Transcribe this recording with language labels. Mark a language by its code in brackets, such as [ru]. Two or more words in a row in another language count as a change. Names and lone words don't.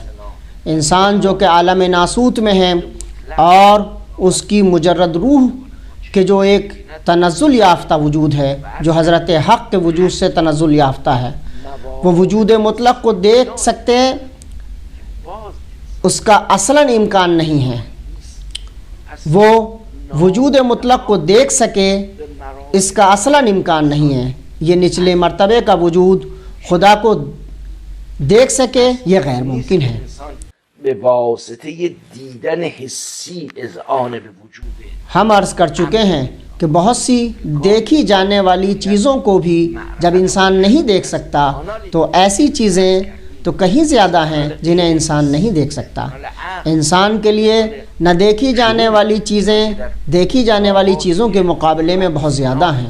[ur] انسان جو کہ عالم ناسوت میں ہے اور اس کی مجرد روح کہ جو ایک تنزل یافتہ وجود ہے جو حضرت حق کے وجود سے تنزل یافتہ ہے، وہ وجود مطلق کو دیکھ سکتے ہیں، اس کا اصلاً امکان نہیں ہے۔ وہ وجود مطلق کو دیکھ سکے اس کا اصلاً امکان نہیں ہے۔ یہ نچلے مرتبے کا وجود خدا کو دیکھ سکے یہ غیر ممکن ہے۔ [fa] به واسطه دیدن حسی اذعان به وجوده۔ [ur] ہم عرض کر چکے ہیں کہ بہت سی دیکھی جانے والی چیزوں کو بھی جب انسان نہیں دیکھ سکتا تو ایسی چیزیں تو کہیں زیادہ ہیں جنہیں انسان نہیں دیکھ سکتا۔ انسان کے لیے نہ دیکھی جانے والی چیزیں دیکھی جانے والی چیزوں کے مقابلے میں بہت زیادہ ہیں۔